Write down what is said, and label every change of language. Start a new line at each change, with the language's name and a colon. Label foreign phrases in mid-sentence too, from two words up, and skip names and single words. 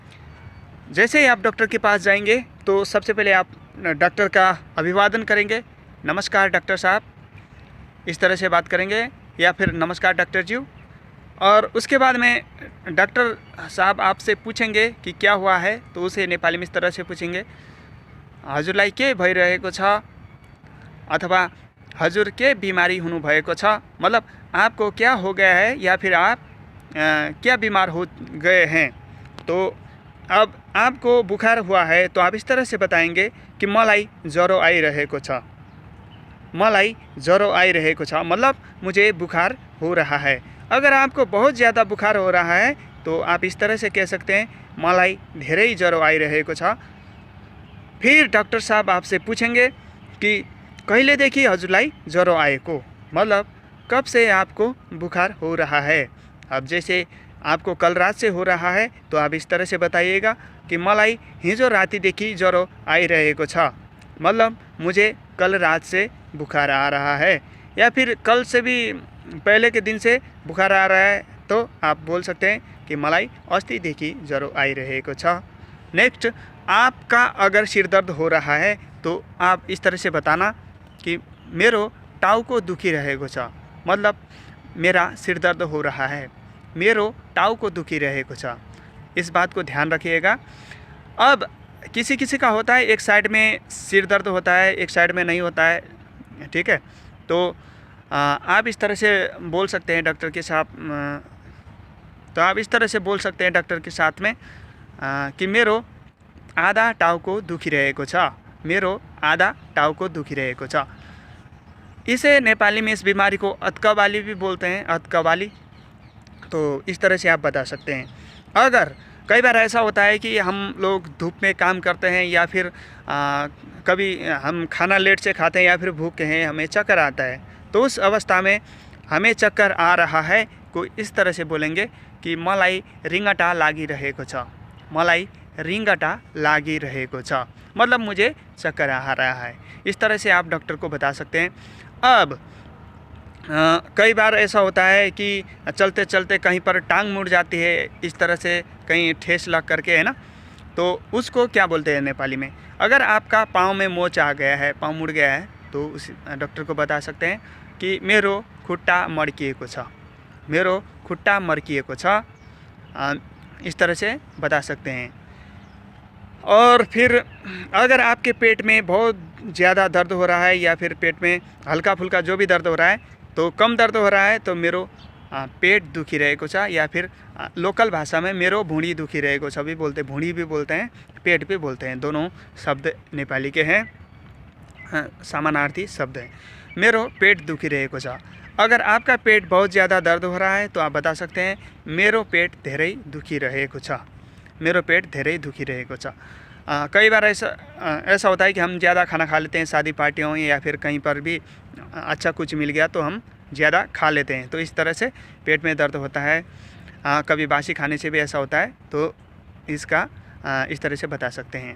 Hindi: जैसे ही आप डॉक्टर के पास जाएंगे तो सबसे पहले आप डॉक्टर का अभिवादन करेंगे। नमस्कार डॉक्टर साहब, इस तरह से बात करेंगे, या फिर नमस्कार डॉक्टर जी। और उसके बाद में डॉक्टर साहब आपसे पूछेंगे कि क्या हुआ है, तो उसे नेपाली में इस तरह से पूछेंगे,
Nepali: हजुरलाई के भइरहेको छ, अथवा हजुर के बिमारी हुनु भएको छ,
Hindi: मतलब आपको क्या हो गया है या फिर आप क्या बीमार हो गए हैं। तो अब आपको बुखार हुआ है तो आप इस तरह से बताएंगे कि
Nepali: मलाई ज्वरो आइरहेको छ, मलाई ज्वरो आइरहेको छ,
Hindi: मतलब मुझे बुखार हो रहा है। अगर आपको बहुत ज़्यादा बुखार हो रहा है तो आप इस तरह से कह सकते हैं,
Nepali: मलाई धेरै ज्वरो आइरहेको छ।
Hindi: फिर डॉक्टर साहब आपसे पूछेंगे कि
Nepali: कहिलेदेखि हजुरलाई ज्वरो आएको,
Hindi: मतलब कब से आपको बुखार हो रहा है। अब जैसे आपको कल रात से हो रहा है तो आप इस तरह से बताइएगा कि
Nepali: मलाई हिजो रातिदेखि ज्वरो आइरहेको छ,
Hindi: मतलब मुझे कल रात से बुखार आ रहा है। या फिर कल से भी पहले के दिन से बुखार आ रहा है तो आप बोल सकते हैं कि
Nepali: मलाई अस्तिदेखि ज्वरो आइरहेको छ।
Hindi: नेक्स्ट, आपका अगर सिर दर्द हो रहा है तो आप इस तरह से बताना कि
Nepali: मेरो टाउको दुखिरहेको छ,
Hindi: मतलब मेरा सिर दर्द हो रहा है,
Nepali: मेरो टाउको दुखिरहेको छ।
Hindi: इस बात को ध्यान रखिएगा। अब किसी किसी का होता है एक साइड में सिर दर्द होता है, एक साइड में नहीं होता है, ठीक है। तो आप इस तरह से बोल सकते हैं डॉक्टर के साथ, तो आप इस तरह से बोल सकते हैं डॉक्टर के साथ में कि
Nepali: मेरो आधा टाउको दुखिरहेको छ, मेरो आधा टाउको दुखिरहेको छ।
Hindi: इसे नेपाली में इस बीमारी को अतकबाली भी बोलते हैं, अतकबाली। तो इस तरह से आप बता सकते हैं। अगर कई बार ऐसा होता है कि हम लोग धूप में काम करते हैं या फिर कभी हम खाना लेट से खाते हैं या फिर भूखे हैं, हमें चक्कर आता है, तो उस अवस्था में हमें चक्कर आ रहा है को इस तरह से बोलेंगे कि
Nepali: मलाई रिङ्गटा लागिरहेको छ, मलाई रिङ्गटा लागिरहेको छ,
Hindi: मतलब मुझे चक्कर आ रहा है। इस तरह से आप डॉक्टर को बता सकते हैं। अब कई बार ऐसा होता है कि चलते चलते कहीं पर टांग मुड़ जाती है, इस तरह से कहीं ठेस लग करके, है ना, तो उसको क्या बोलते हैं नेपाली में। अगर आपका पाँव में मोच आ गया है, पाँव मुड़ गया है, तो उस डॉक्टर को बता सकते हैं कि
Nepali: मेरो खुट्टा मड्किएको छ, मेरो खुट्टा मड्किएको छ,
Hindi: इस तरह से बता सकते हैं। और फिर अगर आपके पेट में बहुत ज़्यादा दर्द हो रहा है या फिर पेट में हल्का फुल्का जो भी दर्द हो रहा है, तो कम दर्द हो रहा है तो
Nepali: मेरो पेट दुखिरहेको छ,
Hindi: या फिर लोकल भाषा में
Nepali: मेरो भुँडी दुखिरहेको छ
Hindi: भी बोलते हैं, भुँडी भी बोलते हैं, पेट भी बोलते हैं, दोनों शब्द नेपाली के हैं, समानार्थी शब्द हैं।
Nepali: मेरो पेट दुखिरहेको छ।
Hindi: अगर आपका पेट बहुत ज़्यादा दर्द हो रहा है तो आप बता सकते हैं,
Nepali: मेरो पेट धेरै दुखिरहेको छ, मेरो पेट धेरै दुखिरहेको छ।
Hindi: कई बार ऐसा होता है कि हम ज़्यादा खाना खा लेते हैं, शादी पार्टियों या फिर कहीं पर भी अच्छा कुछ मिल गया तो हम ज़्यादा खा लेते हैं, तो इस तरह से पेट में दर्द होता है। कभी बासी खाने से भी ऐसा होता है, तो इसका इस तरह से बता सकते हैं।